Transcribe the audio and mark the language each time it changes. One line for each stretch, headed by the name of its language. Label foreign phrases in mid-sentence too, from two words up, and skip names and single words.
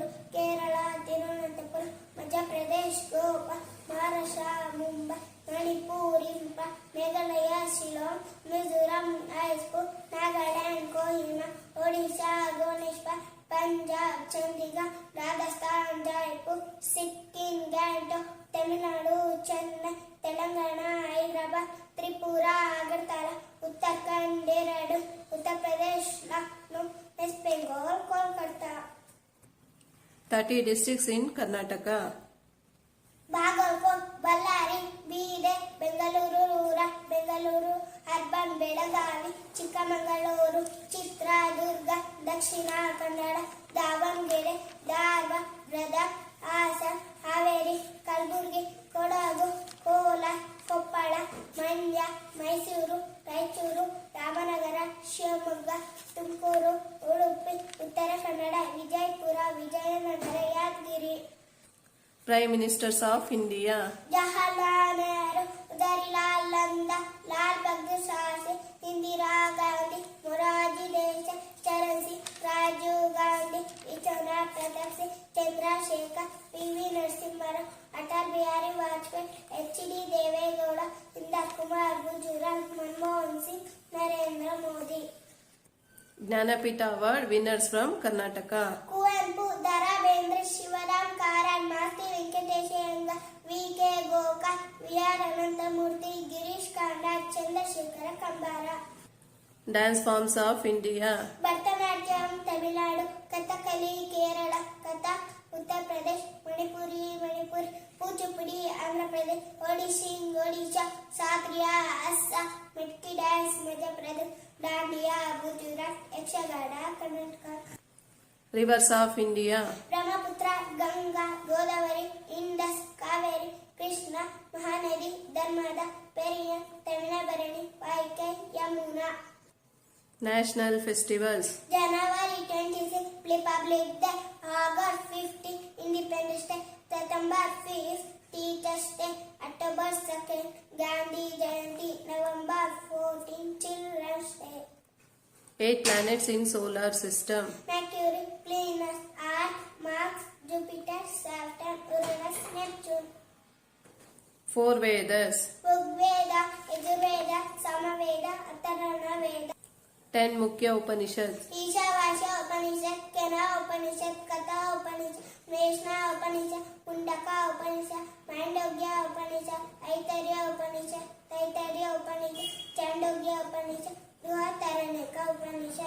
English: Kerala, Tirunelveli, Madhya Pradesh, Goa, Maharashtra, Mumbai, Manipur, Imphal, Meghalaya, Shillong, Mizoram, Mysore, Nagaland, Kohima, Odisha, Bhubaneswar, Punjab, Chandigarh, Rajasthan, Jaipur, Sikkim, Gangtok, Tamil Nadu, Chennai, Telangana, Hyderabad, Tripura, Agartala, Uttarakhand, Dehradun, Uttar Pradesh, Lucknow, West Bengal, Kolkata. 30 districts in Karnataka. Bagalkot, Ballari, Bide, Bengaluru Rural, Bengaluru Urban, Belagavi, Chikmagaluru, Chitradurga, Dakshina Kannada, Davangere, Dharwad, Gadag, Hassan, Haveri, Kalburgi, Kodagu, Kola, Koppala, Mandya, Mysuru, Raichuru, Ramanagara, Shivamogga, Tumkuru, Udupi, Uttara Kannada, Vijaypura, Vijayanagara, Yadgiri. Prime Ministers of India. Jawaharlal Nehru, Jawaharlal Nanda, Lal Bahadur Shastri, Indira Gandhi, Morarji Desai, Charan Singh, Rajiv Gandhi, Chandra Pratap Singh, Chandrasekhar, P.V. Narasimha Rao, Atal Bihari Vajpayee, H.D. Deve Gowda, Indira Kumar Gujarat, Manmohan Singh, Narendra Modi. Jnanapita Award winners from Karnataka. Kuvenpu, Dara Bedre, Shivaram Karan, Masti Venkatesh Iyengar, V.K. Gokal, V.R. Ananthamurthy, Girish Karnad, Chandrasekhara Kambara. Dance forms of India. Bharatanatyam, Tamil Nadu, Kathakali, Kerala, Kathak, Uttar Pradesh, Manipur, Kuchipudi, Andhra Pradesh, Odissi, Odisha, Satriya, Assam, Metki Dance, Madhya Pradesh, Dandiya, Gujarat, Yakshagana, Karnataka. Rivers of India. Brahmaputra, Ganga, Godavari, Indus, Kaveri, Krishna, Mahanadi, Narmada, Periyar, Tamilabharani, Vaikai, Yamuna. National festivals. January 26, Republic Day, August 15, Independence Day, September 5th, Teachers Day, October 2nd, Gandhi Jayanti, November 14, Children's Day. 8 planets in solar system. Mercury, Venus, Earth, Mars, Jupiter, Saturn, Uranus, Neptune. 4 Vedas. Rigveda, Yajurveda, Samaveda, Atharvana Veda. 10 Mukhya Upanishads. Ishavasya Upanishad, Kena Upanishad, Katha Upanishad, Vaishna Upanishad, Mundaka Upanishad, Mandogya Upanishad, Aitharya Upanishad, Taittiriya Upanishad, Chandogya Upanishad, Brihadaranyaka Upanishad.